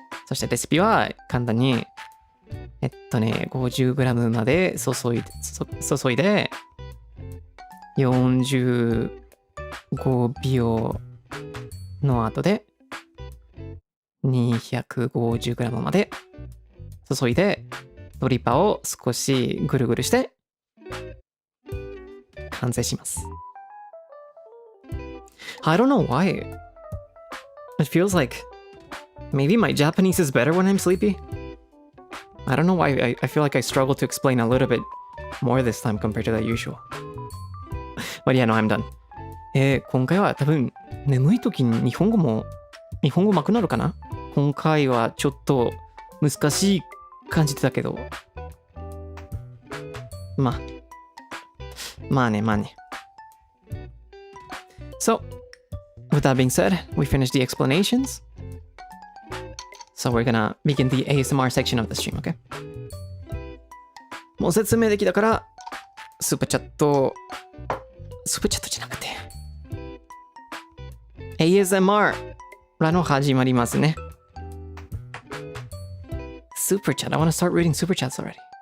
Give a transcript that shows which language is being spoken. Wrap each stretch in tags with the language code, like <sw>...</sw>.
<ja>そしてレシピは簡単に、50g まで注いで、45秒の後で、250g まで注いで、ドリッパーを少しぐるぐるして、完成します。</ja> <en>I don't know why. It feels like maybe my Japanese is better when I'm sleepy. I don't know why I feel like I struggle to explain a little bit more this time compared to the usual. But yeah, no, I'm done.</en> <ja>今回は多分眠い時に日本語上手くなるかな？今回はちょっと難しい感じてたけど。まあね。</ja> <en>So, with that being said, we finished the explanations. So we're gonna begin the ASMR section of the stream, okay?</en> <ja>もう説明できたから、スーパーチャットじゃなくて、ASMR らの始まりますね。</ja> <en>Super chat. I want to start reading super chats already.</en>